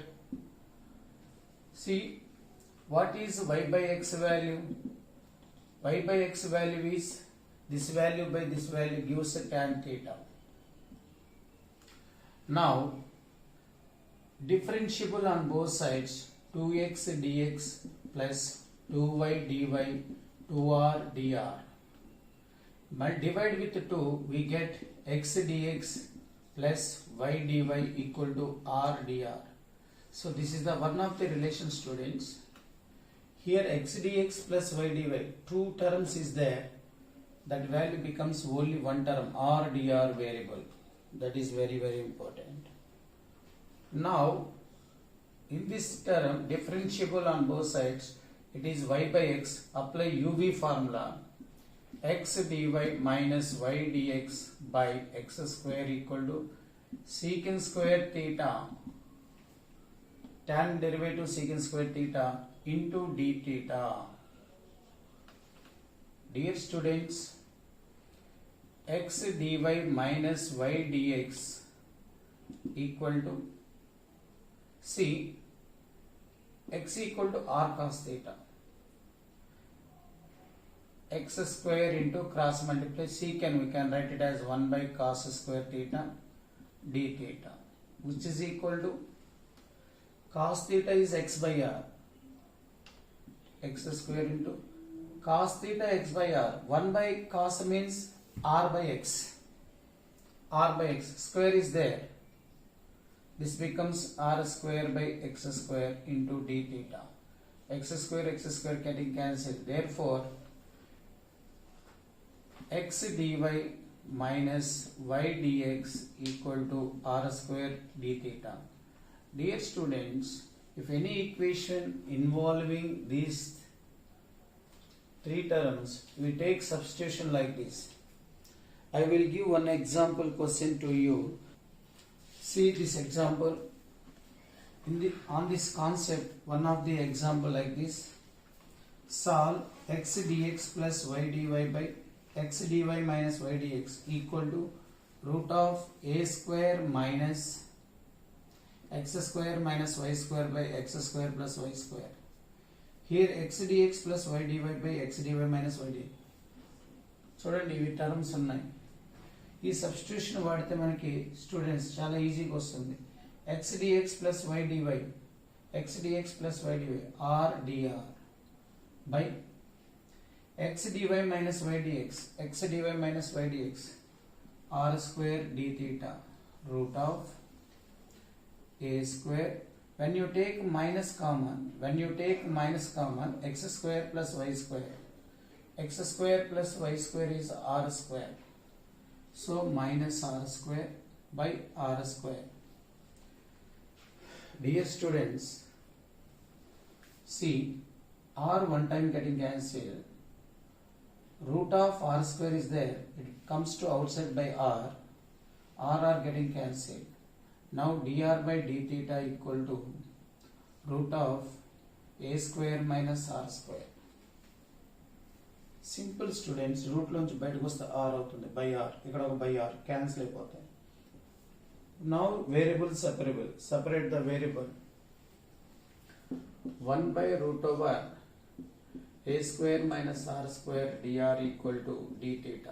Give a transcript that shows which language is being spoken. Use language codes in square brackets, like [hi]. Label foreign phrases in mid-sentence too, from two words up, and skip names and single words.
[en] See, what is y by x value? Y by x value is this value by this value gives a tan theta. Now, differentiable on both sides, 2x dx plus 2y dy 2r dr. Divide with 2, we get x dx plus y dy equal to r dr. So this is the one of the relation, students. Here x dx plus y dy, two terms is there. That value becomes only one term, r dr variable. That is very important. Now, in this term, differentiable on both sides, it is y by x. Apply UV formula. X dy minus y dx by x square equal to secant square theta, tan derivative secant square theta into d theta. Dear students, x dy minus y dx equal to, see, x equal to r cos theta, x square into cross multiply secant, we can write it as 1 by cos square theta d theta, which is equal to cos theta is x by r, x square into cos theta x by r. 1 by cos means r by x, square is there. This becomes r square by x square into d theta. X square getting cancelled. Therefore, x dy minus y dx equal to r square d theta. Dear students, if any equation involving these three terms, we take substitution like this. I will give one example question to you. See this example. On this concept, one of the example like this. Solve x dx plus y dy by x dy minus y dx equal to root of a square minus x square minus y square by x square plus y square. Here x dx plus y dy by x dy minus y dx. [te] చూడండి, ఇవి టర్మ్స్ ఉన్నాయి. ఈ సబ్స్టిట్యూషన్ వాడితే మనకి స్టూడెంట్స్ చాలా ఈజీగా వస్తుంది. [en] x dx plus y dy, x dx plus y dy r dr by x dy minus y dx, x dy minus y dx r square d theta root of a square. When you take minus common, x square plus y square, x square plus y square is r square. So minus r square by r square. Dear students, see, r one time getting cancelled. root of r square is there, it comes to outside by r are getting cancelled. Now dr by d theta equal to root of a square minus r square. simple students, [te] రూట్ లోంచి బయటకు వస్తే ఆర్ అవుతుంది, [en] by r, [te] ఇక్కడ ఒక [en] by r cancel [te] అయిపోతాయి. [en] now variable separable, separate the variable. 1 by root over a square minus r square dr equal to d theta.